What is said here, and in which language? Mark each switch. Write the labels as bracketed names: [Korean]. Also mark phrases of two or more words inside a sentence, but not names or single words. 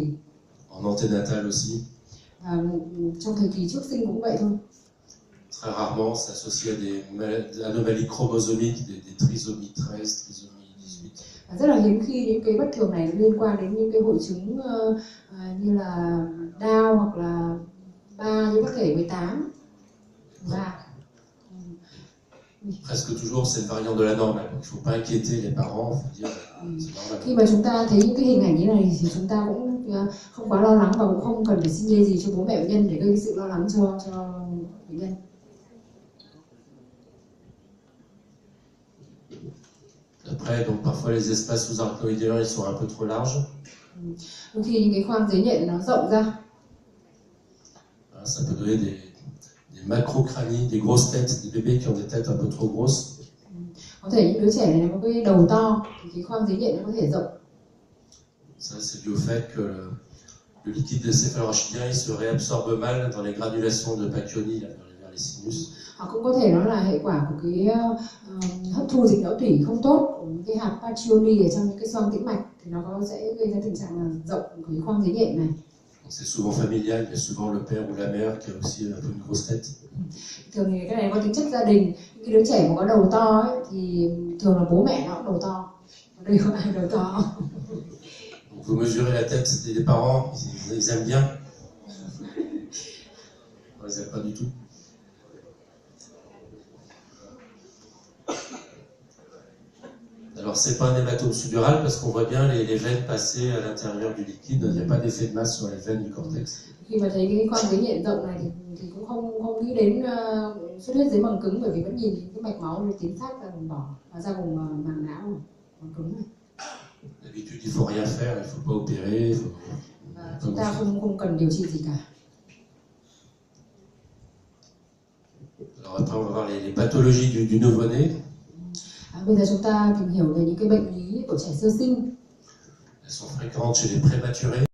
[French] En anténatal aussi. [Vietnamese] Trong thời kỳ trước sinh cũng vậy thôi. [French] Très rarement, c'est associé à des anomalies chromosomiques, des trisomies 13, trisomies 18. [Vietnamese] Rất là hiếm khi những cái bất thường này liên quan đến những cái hội chứng như là Down hoặc là 3 như bất kể 18. [French] Presque toujours, c'est une variante de la normale. Donc, il ne faut pas inquiéter les parents, il faut dire c'est normal. [Vietnamese] Khi mà chúng ta thấy những cái hình ảnh như này thì chúng ta cũng không quá lo lắng và cũng không cần phải xin lê gì cho bố mẹ bệnh nhân để gây sự lo lắng cho bệnh nhân. [French] Après, donc parfois les espaces sous-arachnoïdiens ils sont un peu trop larges. [Vietnamese] Đôi khi những cái khoang dưới nhện nó rộng ra. [French] Ça peut donner des macrocranies, des grosses têtes, des bébés qui ont des têtes un peu trop grosses. [Vietnamese] Có thể những đứa trẻ này có cái đầu to thì cái khoang dưới nhện nó có thể rộng. [French] Ça c'est dû au fait que le liquide céphalorachidien il se réabsorbe mal dans les granulations de Pacchioni vers les sinus. [Vietnamese] Hoặc cũng có thể nó là hệ quả của cái hấp thu dịch não tủy không tốt của những cái hạt Pacchioni ở trong những cái xoang tĩnh mạch, thì nó sẽ gây ra tình trạng là rộng của cái khoang dưới nhện này. [French] C'est souvent familial, il y a souvent le père ou la mère qui a aussi un peu une grosse tête. [Vietnamese] Thường thì cái này có tính chất gia đình. Những cái đứa trẻ mà có đầu to ấy, thì thường là bố mẹ nó cũng đầu to. Ở đây có ai đầu to? [French] Donc vous mesurez la tête des parents, ils aiment bien. Ils n'aiment pas du tout. Alors c'est pas un hématome sous-dural parce qu'on voit bien les veines passer à l'intérieur du liquide, il n'y a pas d'effet de masse sur les veines du cortex. [Vietnamese] Khi mà thấy cái khoang dưới nhện rộng này thì cũng không nghĩ đến xuất huyết dưới màng cứng, bởi vì vẫn nhìn cái mạch máu nó tiến sát ra vùng đỏ và ra vùng màng não này, màng cứng này. [French] D'habitude il faut rien faire, il faut pas opérer. [Vietnamese] Chúng ta không cần điều trị gì cả. [French] Alors après on va voir les pathologies du nouveau-né. [Vietnamese] Bây giờ chúng ta tìm hiểu về những cái bệnh lý của trẻ sơ sinh. [French] Elles sont fréquentes chez les prématurés.